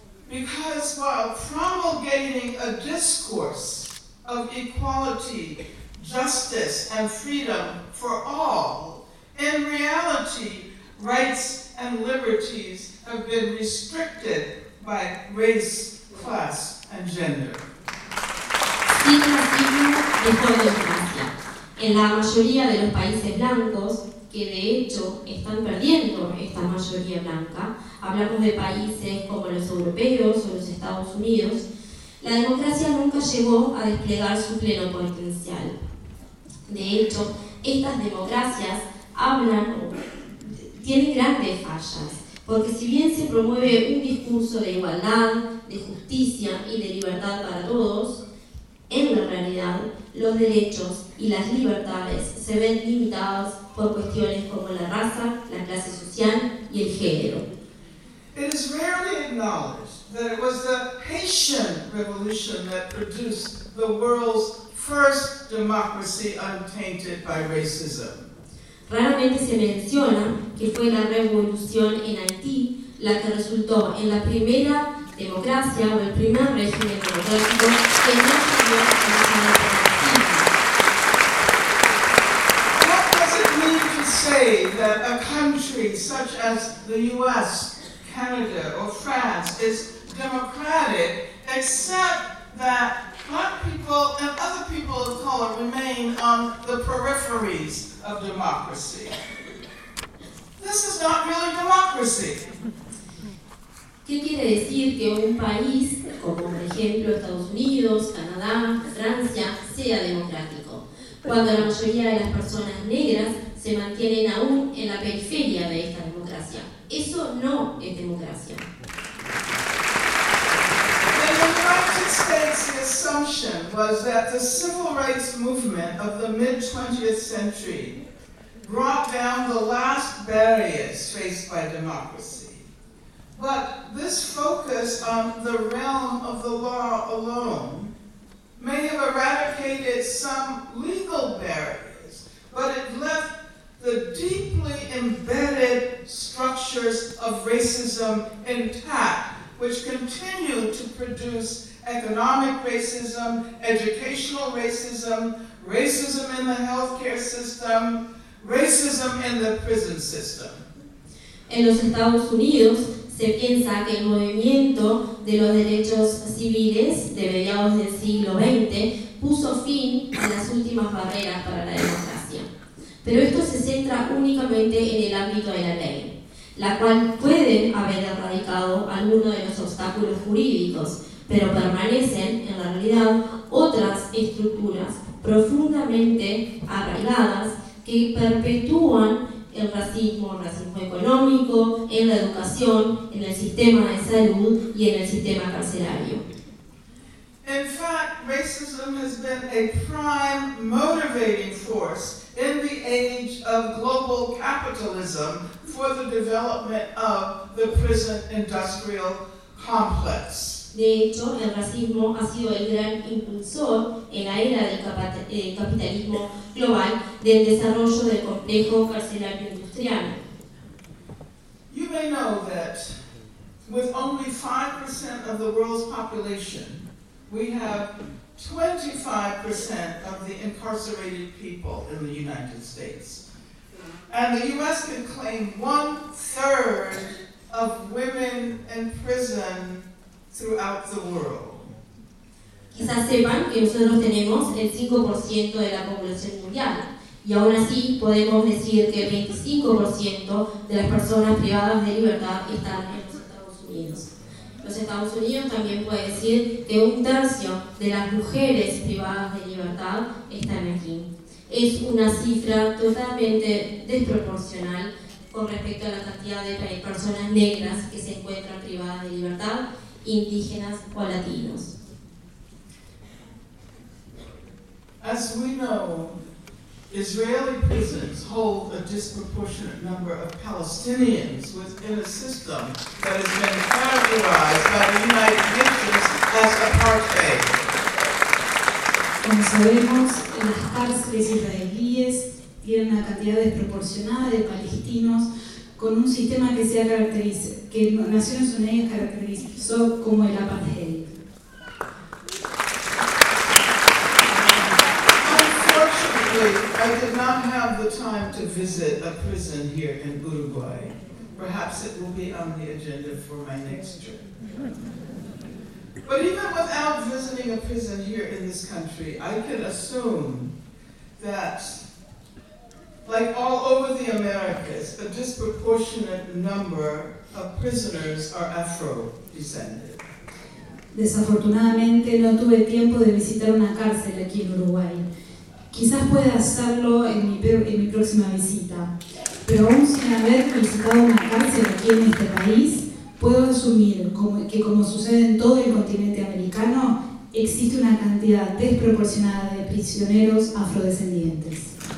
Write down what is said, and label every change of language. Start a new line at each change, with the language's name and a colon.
English: Because while promulgating a discourse of equality, justice, and freedom for all, in reality, rights and liberties have been restricted by race, class, and gender.
Spanish: Sin racismo, mejor democracia. En la mayoría de los países blancos, que de hecho están perdiendo esta mayoría blanca, hablamos de países como los europeos o los Estados Unidos, la democracia nunca llegó a desplegar su pleno potencial. De hecho, estas democracias hablan, tienen grandes fallas, porque si bien se promueve un discurso de igualdad, de justicia y de libertad para todos, en la realidad, los derechos y las libertades se ven limitados por cuestiones como la raza, la clase social y el género.
English: It is rarely acknowledged that it was the Haitian Revolution that produced the world's first democracy untainted by racism.
Spanish: Raramente se menciona que fue la revolución en Haití la que resultó en la primera democracia o el primer régimen democrático que no tuvo la democracia.
English: What does it mean to say that a country such as the US, Canada, or France is democratic except that black people and other people of color remain on the peripheries of democracy? This is not really democracy.
Spanish: ¿Qué quiere decir que un país, como por ejemplo Estados Unidos, Canadá, Francia, sea democrático, cuando la mayoría de las personas negras se mantienen aún en la periferia de esta democracia? Eso no es democracia.
English: The United States' assumption was that the civil rights movement of the mid-20th century brought down the last barriers faced by democracy. But this focus on the realm of the law alone may have eradicated some legal barriers, but it left the deeply embedded structures of racism intact, which continue to produce economic racism, educational racism, racism in the healthcare system, racism in the prison system.
Spanish: En los Estados Unidos, se piensa que el movimiento de los derechos civiles de mediados del siglo XX puso fin a las últimas barreras para la democracia. Pero esto se centra únicamente en el ámbito de la ley, la cual puede haber erradicado algunos de los obstáculos jurídicos, pero permanecen en la realidad otras estructuras profundamente arraigadas que perpetúan el racismo económico, en la educación, en el sistema de salud y en el sistema carcelario.
English: In fact, racism has been a prime motivating force in the age of global capitalism for the development of the prison industrial complex.
Spanish: De hecho, el racismo ha sido el gran impulsor en la era del capitalismo global del desarrollo del complejo carcelario industrial.
English: You may know that with only 5% of the world's population, we have 25% of the incarcerated people in the United States. And the US can claim 1/3 of women in prison throughout the world.
Spanish: Quizás sepan que nosotros tenemos el 5% de la población mundial, y aún así podemos decir que el 25% de las personas privadas de libertad están en los Estados Unidos. Los Estados Unidos también puede decir que 1/3 de las mujeres privadas de libertad están aquí. Es una cifra totalmente desproporcional con respecto a la cantidad de personas negras que se encuentran privadas de libertad, indígenas o latinos.
English: As we know, Israeli prisons hold a disproportionate number of Palestinians within a system that has been characterized by the United Nations as apartheid.
Spanish: Como sabemos, las cárceles israelíes tienen una cantidad desproporcionada de palestinos con un sistema que se ha caracterizado, que Naciones Unidas caracterizó como el apartheid.
English: I did not have the time to visit a prison here in Uruguay. Perhaps it will be on the agenda for my next trip. But even without visiting a prison here in this country, I can assume that, like all over the Americas, a disproportionate number of prisoners are Afro-descended.
Spanish: Desafortunadamente, no tuve tiempo de visitar una cárcel aquí en Uruguay. Quizás pueda hacerlo en mi próxima visita, pero aún sin haber visitado una cárcel aquí en este país, puedo asumir que como sucede en todo el continente americano, existe una cantidad desproporcionada de prisioneros afrodescendientes.